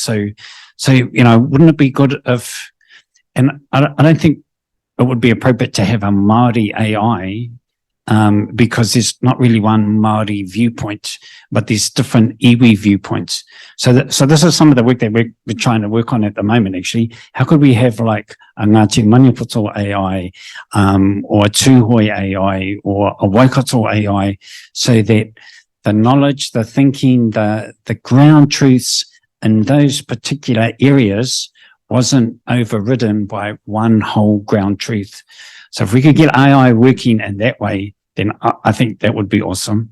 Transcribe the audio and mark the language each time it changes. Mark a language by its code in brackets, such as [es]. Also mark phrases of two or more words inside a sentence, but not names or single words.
[en] So, wouldn't it be good if, and I don't think it would be appropriate to have a Māori AI, because there's not really one Māori viewpoint, but there's different iwi viewpoints. So this is some of the work that we're trying to work on at the moment, actually. How could we have like a Ngāti Maniapoto AI, or a Tūhoi AI, or a Waikato AI, so that the knowledge, the thinking, the ground truths in those particular areas wasn't overridden by one whole ground truth. So if we could get AI working in that way, then I think that would be awesome.